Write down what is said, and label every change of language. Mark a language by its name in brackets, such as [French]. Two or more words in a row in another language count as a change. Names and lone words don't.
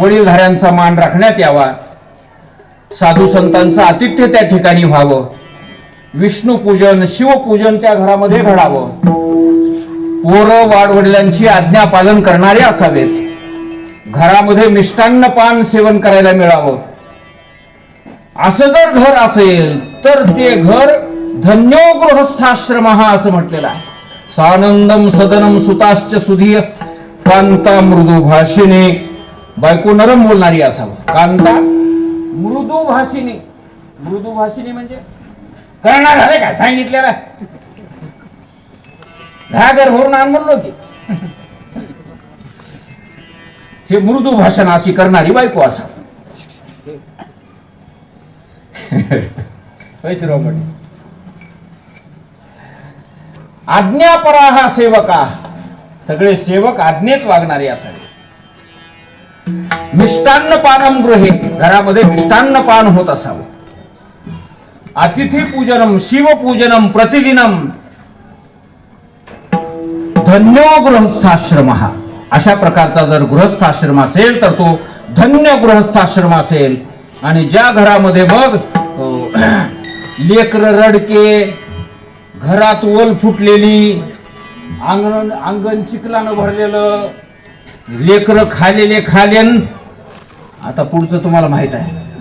[Marathi] वडीलधाऱ्यांचा मान राखण्यात यावा, साधू संतांचं आतिथ्य त्या ठिकाणी व्हावं, विष्णू पूजन शिवपूजन त्या घरामध्ये घडावं, पोरं वाडवडिलांची आज्ञा पालन करणारे असावेत, घरामध्ये मिष्टान्न पान सेवन करायला मिळावं. असं जर घर असेल तर ते घर [Sanskrit] धन्यो गृहस्थाश्रम [Marathi] असं म्हटलेलं आहे. [Sanskrit] सानंदम सदनम सुताश्च सुधीय कांता मृदू भाषिणी. [Marathi] बायको नरम बोलणारी असावं. [Sanskrit] कांता मृदू भाषिणी. [Marathi] मृदू भाषिणी म्हणजे करणार झाले काय सांगितलेलं घागर भरून आण म्हणलो की हे मृदू भाषण अशी करणारी बायको असावी. शिवराव पाटील. [Sanskrit] आज्ञापराहा सेवका, [Marathi] सगळे सेवक आज्ञेत वागणारे असावे. [Sanskrit] मिष्टान्न पानम गृहे, [Marathi] घरामध्ये मिष्टान्न पान होत असावं. [Sanskrit] अतिथी पूजनम शिवपूजनम प्रतिदिनम धन्यो गृहस्थाश्रम, [Marathi] अशा प्रकारचा जर गृहस्थाश्रम असेल तर तो धन्य गृहस्थाश्रम असेल. आणि ज्या घरामध्ये बघ लेकर रडके, घरात ओल फुटलेली, अंगण चिखलानं भरलेलं, लेकर खालेले खालेन, आता पुढचं तुम्हाला माहित आहे.